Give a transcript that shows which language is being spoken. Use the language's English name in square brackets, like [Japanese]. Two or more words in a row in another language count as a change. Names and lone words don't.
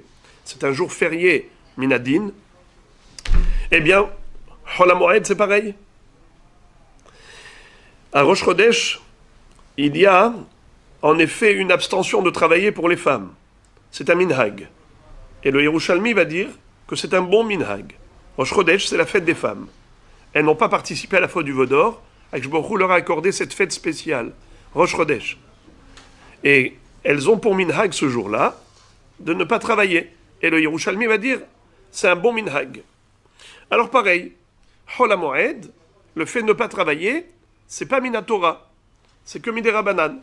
[French] C'est un jour férié, Minadin. Eh bien, Chol HaMoed, c'est pareil. À Rosh Chodesh, il y a en effet une abstention de travailler pour les femmes. C'est un minhag. Et le Yerushalmi va dire que c'est un bon minhag. Rosh Chodesh, c'est la fête des femmes. Elles n'ont pas participé à la fête du Vaudor. Akadosh Baruch Hu leur a accordé cette fête spéciale, Rosh Chodesh. Et elles ont pour minhag ce jour-là de ne pas travailler. Et le Yerushalmi va dire, c'est un bon minhag. Alors pareil, Chol HaMoed, le fait de ne pas travailler, c'est pas Minatora, c'est que [Hebrew] מדברי רבנן.